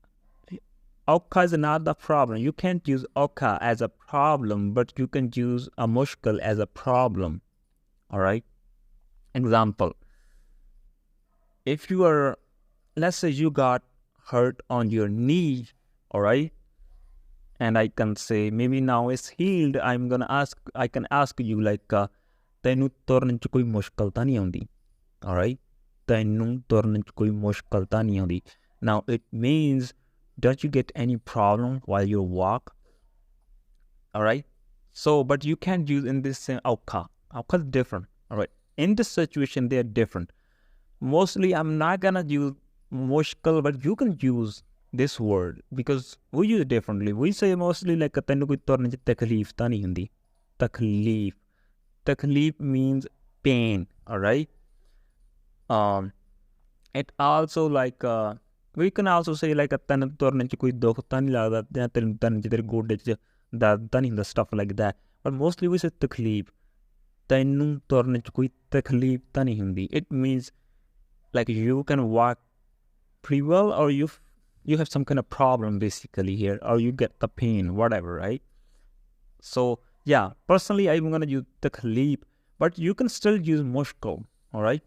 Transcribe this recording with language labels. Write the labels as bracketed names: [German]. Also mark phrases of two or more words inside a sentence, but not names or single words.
[English] Aukha is not the problem. You can't use aukha as a problem, but you can use a mushkil as a problem. All right. Example. If you are, let's say you got hurt on your knee, all right, and I can say maybe now it's healed. I can ask you [Punjabi] ਤੈਨੂੰ ਤੁਰਨ ਚ ਕੋਈ ਮੁਸ਼ਕਿਲ ਤਾਂ ਨਹੀਂ ਆਂਦੀ. [English] All right. [Punjabi] ਤੈਨੂੰ ਤੁਰਨ ਚ ਕੋਈ ਮੁਸ਼ਕਿਲ ਤਾਂ ਨਹੀਂ ਆਂਦੀ. [English] Now it means, don't you get any problem while you walk? All right. So, but you can't use in this same aukha. Aukha is different. All right. In this situation, they are different. Mostly, I'm not gonna use mushkil, but you can use this word because we use it differently. We say mostly [Punjabi] ਤੈਨੂੰ ਕੋਈ ਤੁਰਨੇ ਚ ਤਕਲੀਫ ਤਾਂ ਨਹੀਂ ਹੁੰਦੀ. [English] Takleef. Takleef means pain, all right? It also like we can also say like [Punjabi] ਤੈਨੂੰ ਤੁਰਨ ਚ ਕੋਈ ਦੁੱਖ ਤਾਂ ਨਹੀਂ ਲੱਗਦਾ ਜਾਂ ਤੈਨੂੰ ਤੁਰਨ ਚ ਤੇਰੇ ਗੋਡੇ ਚ ਦਰਦ ਤਾਂ ਨਹੀਂ ਹੁੰਦਾ, [English] stuff like that. But mostly we say [Punjabi] ਤਕਲੀਫ, ਤੈਨੂੰ ਤੁਰਨ ਚ ਕੋਈ ਤਕਲੀਫ ਤਾਂ ਨਹੀਂ ਹੁੰਦੀ. [English] It means like you can walk pretty well, or you have some kind of problem basically here, or you get the pain, whatever, right? So yeah, personally I'm gonna use takleef, but you can still use mushkil, all right?